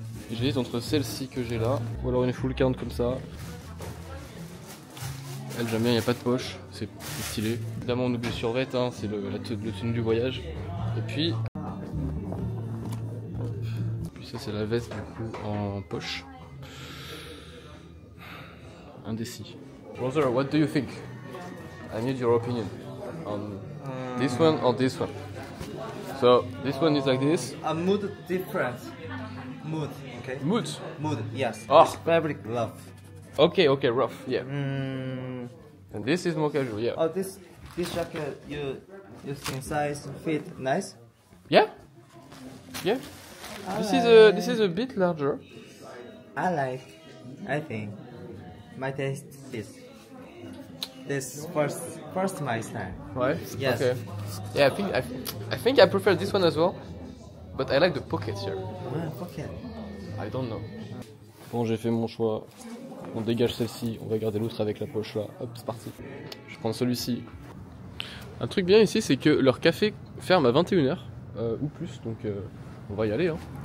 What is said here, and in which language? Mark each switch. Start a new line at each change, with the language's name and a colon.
French: J'hésite entre celle-ci que j'ai là, ou alors une full count comme ça. Elle, j'aime bien, il n'y a pas de poche, c'est stylé. Évidemment, on oublie le survêt, hein, c'est le tenue du voyage. Et puis ça, c'est la veste du coup en poche. Indécis.
English: Brother, what do you think? I need your opinion on this one or this one. So this one is like this. A mood different. Mood, okay? Mood. Mood, yes. Oh. It's fabric rough. Okay, rough, yeah. And this is more casual, yeah. Oh, this jacket you skin size fit nice. Yeah. This is a bit larger. I think my taste is this first my style.
French: Ouais.
English: Yes. Okay. Yeah, I think I prefer this one as well, but I like the pockets here. Okay. I don't know.
French: Bon, j'ai fait mon choix. On dégage celle-ci, on va garder l'autre avec la poche là. Hop, c'est parti. Je prends celui-ci. Un truc bien ici, c'est que leur café ferme à 21h ou plus, donc on va y aller. Hein.